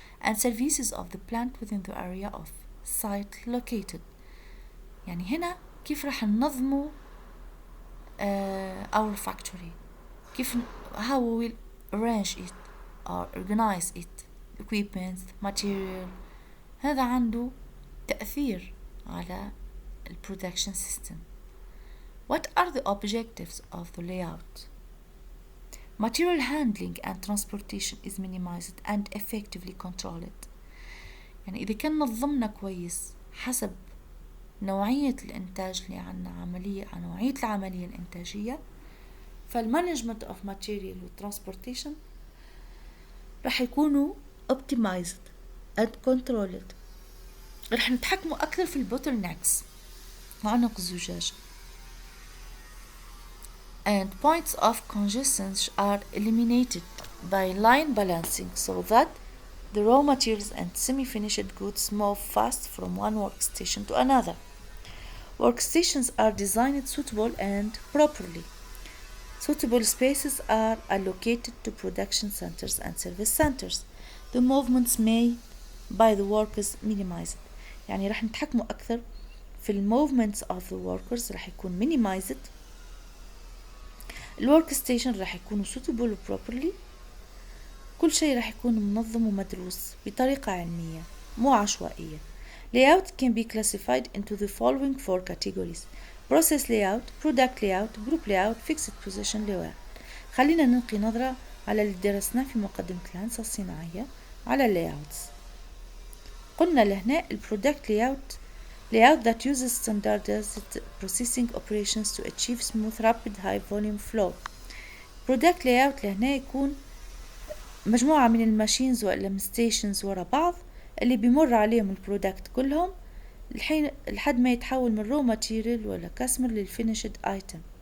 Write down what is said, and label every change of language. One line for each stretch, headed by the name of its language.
English: and services of the plant within the area of site located.
Arabic: يعني هنا كيف راح ننظموا
English: our factory,
Arabic: كيف
English: how we will arrange it or organize it,
Arabic: equipment, material. هذا عنده تأثير على
English: production system. What are the objectives of the layout? Material handling and transportation is minimized and effectively controlled.
Arabic: يعني إذا كان نظمنا كويس حسب نوعية الإنتاج اللي عنا نوعية العملية الإنتاجية، فالمانجمنت
English: of material
Arabic: والtransportation رح يكونوا
English: optimized and controlled.
Arabic: رح نتحكموا أكثر في البوتلنكس عنق الزجاج.
English: And points of congestion are eliminated by line balancing so that the raw materials and semi-finished goods move fast from one workstation to another. Workstations are designed suitable and properly. Suitable spaces are allocated to production centers and service centers. The movements made by the workers minimized.
Arabic: يعني رح نتحكموا أكثر في
English: movements of the workers
Arabic: راح يكون
English: minimized.
Arabic: الورك ستيشن راح يكونوا
English: suitable properly.
Arabic: كل شيء راح يكون منظم ومدروس بطريقة علمية مو عشوائية.
English: Layout can be classified into the following 4 categories: process layout, product layout, group layout, fixed position layout.
Arabic: خلينا نلقي نظرة على اللي درسناه في مقدمة الهندسة الصناعية على اللاياوتس. قلنا لهنا البرودكت
English: layout that uses standardized processing operations to achieve smooth rapid high volume flow. product layout
Arabic: لهنا يكون مجموعة من الماشينز ولا ستيشنز ورا بعض اللي بيمر عليهم البرودكت كلهم الحين لحد ما يتحول من رو ماتيريال ولا كاستمر للفينيشد ايتم.